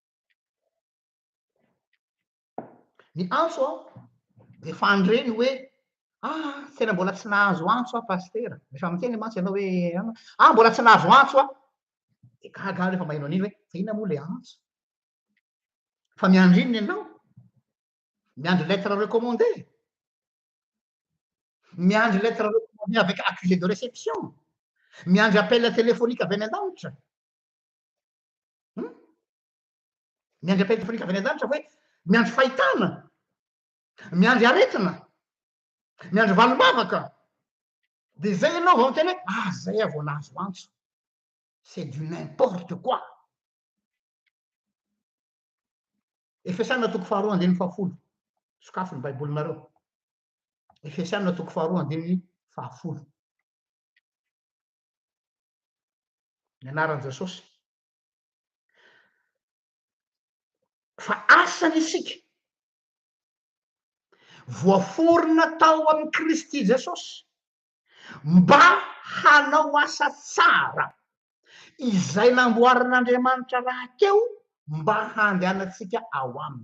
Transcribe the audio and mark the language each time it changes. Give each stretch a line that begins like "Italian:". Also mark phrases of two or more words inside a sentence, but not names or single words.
Malagasy: Ny antso dia fandreny hoe tena mbola tsy nahazo antso pasteur. Rehefa miteny mantsy ianao hoe mbola tsy nahazo antso dia gaga rehefa maheno an'iny hoe fa inona moa le antso? Fa miandry inona ianao? Miandry
French: lettre recommandée.
Malagasy: Miandry
French: lettre recommandée avec accusé de réception.
Malagasy: Miandry
French: appel téléphonique
Malagasy: avy any an-danitra. Miandry
French: appel téléphonique
Malagasy: avy any an-danitra hoe miandry fahitana, miandry aretina, miandry valomavaka. Dia zay ianao vao miteny hoe zay vao nahazo antso.
French: C'est du n'importe quoi.
Malagasy: Efesana toko faharoa andininy fahafolo. Sokafo ny baibolinareo. Efesana toko faharoa andininy fahafolo. Ny anaran'i Jesosy. Fa asany isika voaforona tao amin'ny Kristy Jesosy mba hanao asa tsara izay namboarin'Andriamanitra rahateo mba handehanantsika ao aminy.